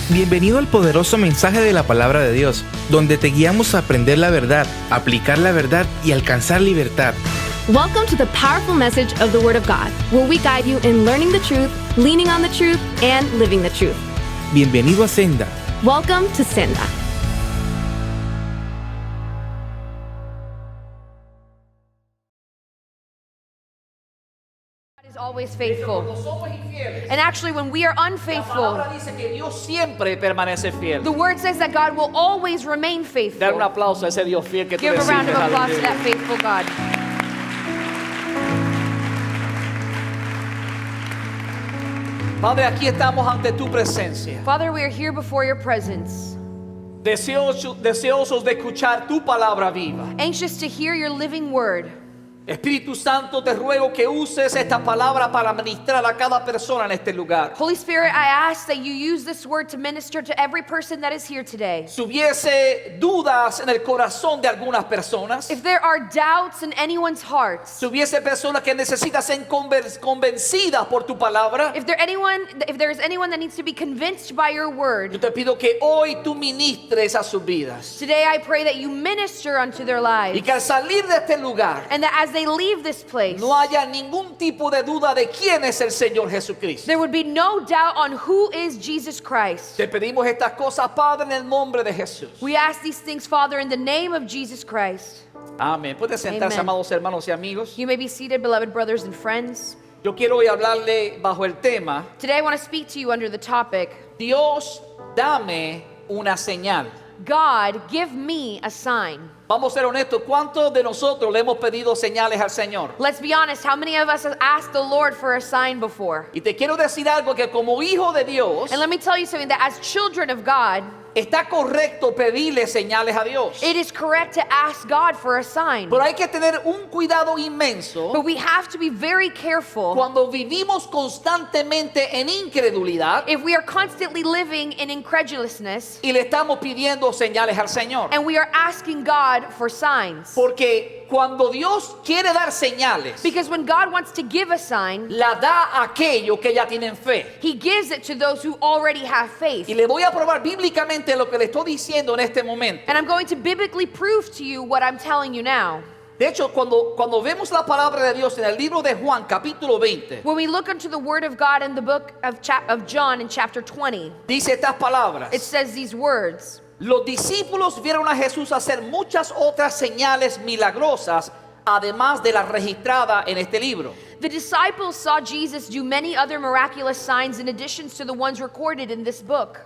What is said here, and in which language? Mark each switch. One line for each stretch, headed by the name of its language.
Spanish: Bienvenido al poderoso mensaje de la palabra de Dios, donde te guiamos a aprender la verdad, aplicar la verdad y alcanzar libertad.
English: Welcome to the powerful message of the Word of God, where we guide you in learning the truth, leaning on the truth, and living the truth.
Spanish: Bienvenido a Senda.
English: Welcome to Senda. God is always faithful.
Spanish: Cuando somos infieles,
English: And actually, when we are
Spanish: la
English: unfaithful,
Spanish: palabra dice que Dios siempre permanece fiel.
English: the Word says that God will always remain
Spanish: Dar un
English: faithful.
Spanish: aplauso a ese Dios fiel que tú
English: Give a round of
Spanish: recibes.
English: applause to
Spanish: Aleluya.
English: that faithful God.
Spanish: Padre, aquí estamos ante tu presencia.
English: Father, we are here before your presence,
Spanish: Deseosos de escuchar tu palabra viva.
English: anxious to hear your living word.
Spanish: Espíritu Santo, te ruego que uses esta palabra para ministrar a cada persona en este lugar.
English: Holy Spirit, I ask that you use this word to minister to every person that is here today.
Spanish: Si hubiese dudas en el corazón de algunas personas,
English: If there are doubts in anyone's hearts,
Spanish: si hubiese personas que necesitan ser convencidas por tu palabra,
English: if there is anyone that needs to be convinced by your
Spanish: yo
English: word,
Spanish: te pido que hoy tú ministres a sus vidas.
English: today I pray that you minister unto their
Spanish: Y
English: lives,
Spanish: que al salir de este lugar
English: and that as they leave this place,
Spanish: no haya ningún tipo de duda de quién es el Señor Jesucristo.
English: there would be no doubt on who is Jesus Christ.
Spanish: Te pedimos estas cosas, Padre, en el nombre de Jesús.
English: We ask these things, Father, in the name of Jesus Christ.
Spanish: Amén. Puede sentarse,
English: Amen.
Spanish: amados hermanos y amigos.
English: You may be seated, beloved brothers and friends.
Spanish: Yo quiero hoy hablarle bajo el tema:
English: Today I want to speak to you under the topic,
Spanish: Dios, dame una señal.
English: God, give me a sign.
Spanish: Vamos a ser honestos, ¿cuántos de nosotros le hemos pedido señales al Señor?
English: Let's be honest, how many of us have asked the Lord for a sign before?
Spanish: Y te quiero decir algo, que como hijo de Dios,
English: And let me tell you something, that as children of God,
Spanish: está correcto pedirle señales a Dios.
English: it is correct to ask God for a sign.
Spanish: Pero hay que tener un cuidado inmenso
English: But we have to be very careful
Spanish: cuando vivimos constantemente en incredulidad
English: if we are constantly living in incredulousness
Spanish: y le estamos pidiendo señales al Señor.
English: and we are asking God for signs.
Spanish: Porque cuando Dios quiere dar señales,
English: Because when God wants to give a sign,
Spanish: la da a aquellos que ya tienen fe.
English: He gives it to those who already have faith.
Spanish: Y le voy a probar bíblicamente lo que le estoy diciendo en este momento.
English: And I'm going to biblically prove to you what I'm telling you now.
Spanish: De hecho, cuando vemos la palabra de Dios en el libro de Juan, capítulo 20,
English: When we look into the Word of God in the book of John in chapter 20,
Spanish: dice estas palabras:
English: it says these words.
Spanish: Los discípulos vieron a Jesús hacer muchas otras señales milagrosas, además de la registrada en este libro.
English: The disciples saw Jesus do many other miraculous signs in addition to the ones recorded in this book.